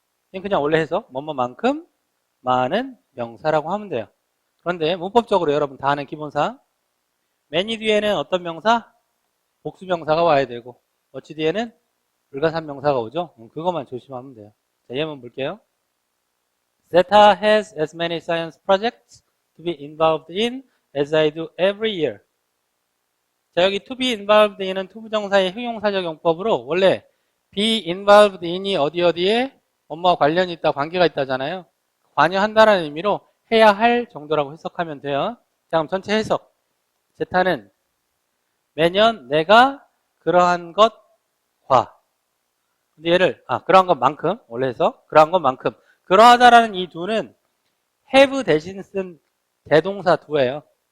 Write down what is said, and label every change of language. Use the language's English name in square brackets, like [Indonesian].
[Korean] 그냥 원래 해석 뭐뭐만큼 많은 명사라고 하면 돼요. 그런데 문법적으로 여러분 다 아는 기본사 many 뒤에는 어떤 명사? 복수 명사가 와야 되고 what's 뒤에는 불가산 명사가 오죠. 그것만 조심하면 돼요. 자, 예문 볼게요. [English] Zeta has as many science projects to be involved in as I do every year. [Korean] 자, 여기 to be involved in은 투부정사의 형용사적 용법으로 원래 be involved in이 어디에 뭐뭐와 관련이 있다, 관계가 있다잖아요. 관여한다라는 의미로 해야 할 정도라고 해석하면 돼요. 자, 그럼 전체 해석. 제타는 매년 내가 그러한 것과 근데 얘를 그러한 것만큼 원래 해서 그러한 것만큼 그러하다라는 이 do는 have 대신 쓴 대동사 do예요.